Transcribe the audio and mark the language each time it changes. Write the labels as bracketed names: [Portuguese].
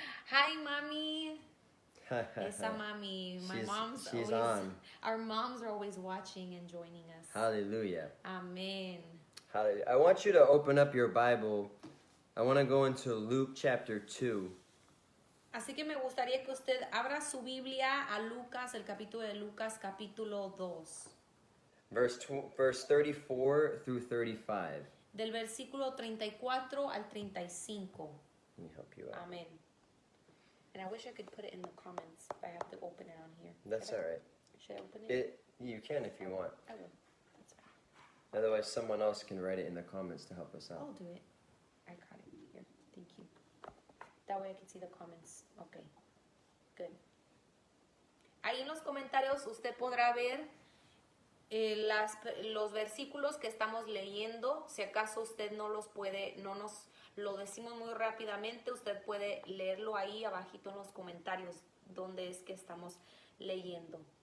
[Spanish] Hi, mami. Esa mami. [English] She's on. Our moms are always watching and joining us. Hallelujah. [Spanish] Amén. [English] Hallelujah. I want you to open up your Bible. I want to go into Luke chapter 2. [Spanish] Así que me gustaría que usted abra su Biblia a Lucas, el capítulo de Lucas, capítulo 2. [English] Verse 34 through 35. [Spanish] Del versículo 34 al 35. [English] Let me help you out. [Spanish] Amén. [English] And I wish I could put it in the comments. I have to open it on here. That's all right. Should I open it? You can if you want. I will. That's fine. Otherwise, someone else can write it in the comments to help us out. I'll do it. I got it here. Thank you. That way I can see the comments. Okay. [Spanish] Good. Ahí en los comentarios usted podrá ver los versículos que estamos leyendo, si acaso usted no los puede, no nos lo decimos muy rápidamente, usted puede leerlo ahí abajito en los comentarios donde es que estamos leyendo.